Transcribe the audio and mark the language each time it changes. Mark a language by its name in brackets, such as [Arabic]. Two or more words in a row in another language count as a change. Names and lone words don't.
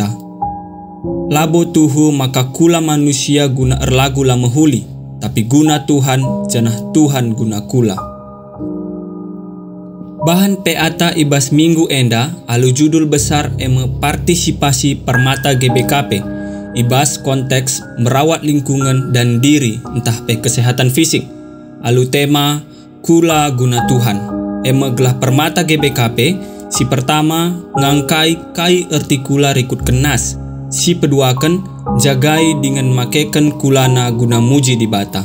[Batak Karo] Labo tuhu maka kula manusia guna erlagu la mehuli, tapi guna Tuhan janah Tuhan guna kula. Bahan peata ibas minggu enda alu [Indonesian] judul besar [Batak Karo] eme partisipasi permata GBKP. [Indonesian] Ibas konteks merawat lingkungan dan diri [Batak Karo] entah pe [Indonesian] kesehatan fisik. [Batak Karo] Alu tema kula guna Tuhan. Eme gelah permata GBKP. Si pertama, ngangkai kai erti kula rikut kenas. Si peduakan, jagai dengan makeken kulana guna muji di bata.